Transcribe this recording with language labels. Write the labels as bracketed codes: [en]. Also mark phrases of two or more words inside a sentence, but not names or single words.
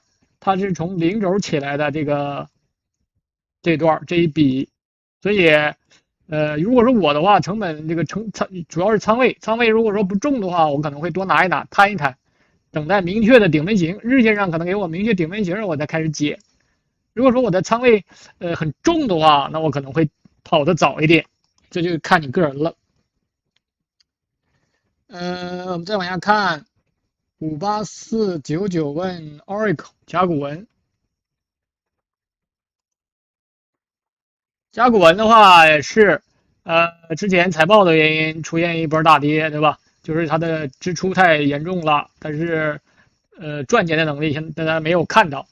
[zh] 它是從零軸起來的這段這一筆，所以如果是我的話，成本這個主要是倉位如果說不重的話，我可能會多拿一拿，攤一攤，等待明確的頂分型，日線上可能給我明確頂分型，我再開始減。如果說我的倉位很重的話，那我可能會跑得早一點，這就看你個人了。我們再往下看。58499問 Oracle 甲骨文的話也是之前財報的原因出現一波大跌，對吧？就是它的支出太嚴重了，但是賺錢的能力現在大家沒有看到。